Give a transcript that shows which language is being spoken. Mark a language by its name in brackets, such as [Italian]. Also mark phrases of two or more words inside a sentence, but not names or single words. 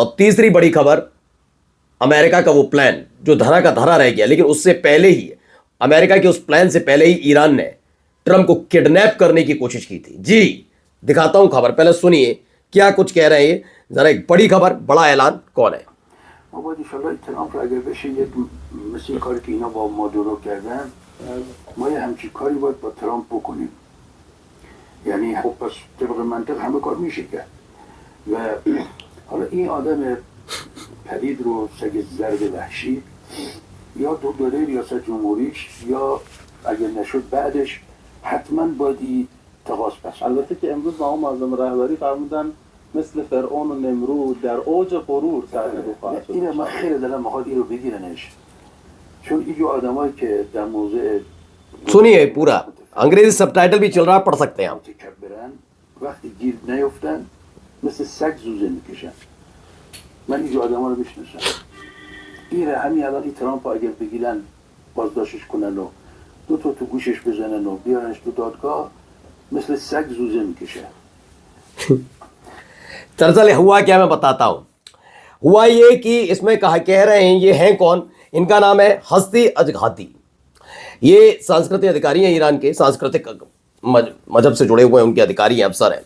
[Hindi] और तीसरी बड़ी खबर, अमेरिका का वो प्लान जो धरा का धरा रह गया, लेकिन उससे पहले ही अमेरिका के उस प्लान से पहले ही ईरान ने ट्रंप को किडनैप करने की कोशिश की थी। जी दिखाता हूं खबर, पहले सुनिए क्या कुछ कह रहे हैं जरा। एक बड़ी खबर, बड़ा ऐलान कौन है। [Persian] ट्रंप اگر بشه یک مثل کاری که اینا با مادورو کردن ما یه همچین کاری باید با ترامپ بکنیم. یعنی خب پس طبق منطق همه کار میشه کرد و حالا این آدم پلید رو سگ زرد وحشی یا دوباره ریاست جمهوریش یا اگر نشد بعدش حتما باید این تقاس پس. البته که امروز مقام معظم رهبری فرمودن مثل فرعون و نمرود در اوج غرور سرنگون خواهد شد. اینه من خیلی دلم میخواد این رو بگیرنش، چون این جو آدمایی که در موضع [Hindi] सुनिए पूरा, अंग्रेजी सबटाइटल भी चल रहा, पढ़ सकते हैं आप। [Persian] متکبرن وقتی گیر نیفتن مثل سگ زوزه میکشن. من این جو آدما رو میشناسم. این همین الان این ترامپ اگر بگیرن بازداشتش کنن و دو تا تو گوشش بزنن و بیارنش تو دادگاه مثل سگ زوزه میکشه. [Hindi] दरअसल हुआ क्या मैं बताता हूं। हुआ ये कि इसमें कह रहे हैं ये हैं कौन, इनका नाम है हस्ती अजघाती। ये सांस्कृतिक अधिकारी हैं, ईरान के सांस्कृतिक मजहब से जुड़े हुए उनके अधिकारी हैं, अफसर हैं।